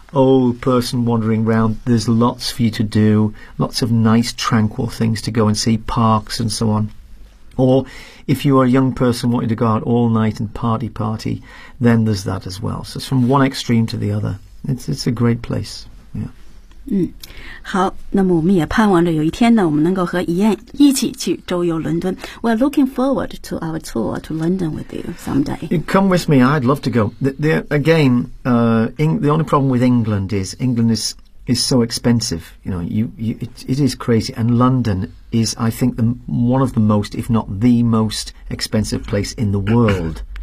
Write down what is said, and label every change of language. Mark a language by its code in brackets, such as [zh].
[en] old person wandering around, there's lots for you to do, lots of nice tranquil things to go and see, parks and so on. Or if you are a young person wanting to go out all night and party, then there's that as well. So it's from one extreme to the other. It's a great place. Yeah. [zh] 好，那么我们也盼望着有一天呢，我们能够和怡燕一起去周游伦敦。 [en] We're looking forward to our tour to London with you someday. You come with me, I'd love to go. The only problem with England is England is so expensive. You know, it is crazy. And London is, I think, one of the most, if not the most expensive place in the world.